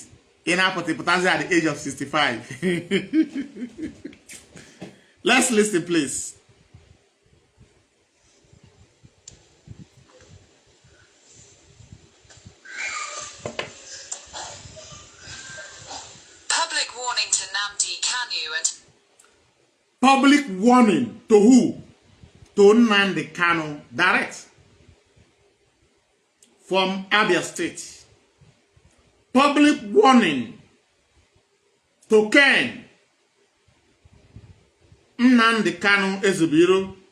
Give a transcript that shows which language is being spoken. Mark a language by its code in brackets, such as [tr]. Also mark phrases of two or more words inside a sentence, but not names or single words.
[en] In our at the age of 65. Let's listen, please. Public warning to Nnamdi Kanu and... Public warning to who? To Nnamdi Kanu, direct. From Abia State. Public warning to Ken Nnamdi Kanu Ezebiro.